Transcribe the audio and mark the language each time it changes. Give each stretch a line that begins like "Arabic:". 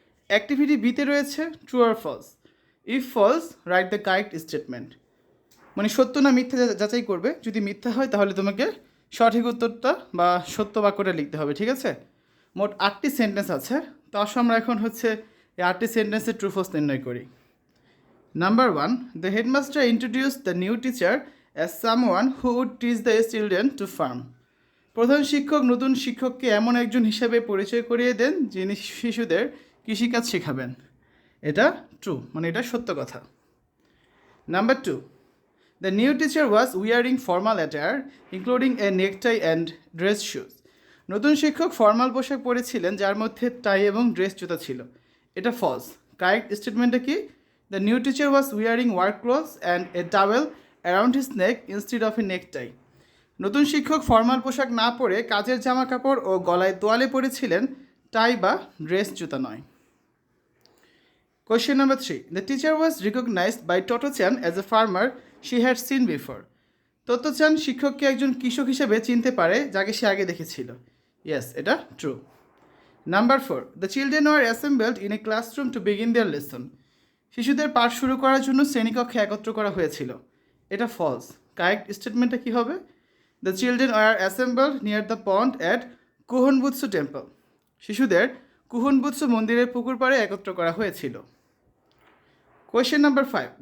Bangla: Activity বিতে রয়েছে true আর false.
English: If false, right the correct statement.
Bangla: মানে সত্য না মিথ্যা যাচাই করবে, যদি মিথ্যা হয় তাহলে তোমাকে সঠিক উত্তরটা বা সত্য বাক্যটা লিখতে হবে, ঠিক আছে? মোট 8টি সেন্টেন্স আছে, তো আসো আমরা এখন এই 8টি সেন্টেন্সের ট্রু ফলস নির্ণয় করি।
English: Number 1, the headmaster introduced the new teacher as someone who would teach the children to farm.
Bangla: প্রধান শিক্ষক নতুন শিক্ষককে এমন একজন হিসাবে পরিচয় করিয়ে দেন যিনি শিশুদের কৃষিকাজ শেখাবেন। এটা ট্রু, মানে এটা সত্য কথা।
English: Number 2, the new teacher was wearing formal attire including a necktie and dress shoes.
Bangla: নতুন শিক্ষক ফর্মাল পোশাক পরেছিলেন যার মধ্যে টাই এবং ড্রেস জুতা ছিল। এটা ফলস। কারেক্ট স্টেটমেন্টটা কি?
English: The new teacher was wearing work clothes and a towel around his neck instead of a necktie.
Bangla: নতুন শিক্ষক ফর্মাল পোশাক না পরে কাজের জামা কাপড় ও গলায় তোয়ালে পরেছিলেন, টাই বা ড্রেস জুতা নয়।
English: Question number 3. The teacher was recognized by Toto-chan as a farmer she had seen before.
Bangla: Toto-chan শিক্ষককে একজন কৃষক হিসেবে চিনতে পারে যাকে সে আগে দেখেছিল।
English: Yes,
Bangla: এটা true.
English: Number 4. The children were assembled in a classroom to begin their lesson.
Bangla: শিশুদের পাঠ শুরু করার জন্য শ্রেণীকক্ষে একত্র করা হয়েছিল। এটা ফলস। কারেক্ট স্টেটমেন্টটা কী হবে?
English: The children are assembled near the pond at Kuhonbutsu temple.
Bangla: শিশুদের কুহনবুৎসু মন্দিরের পুকুর পাড়ে একত্র করা হয়েছিল।
English: Question number 5.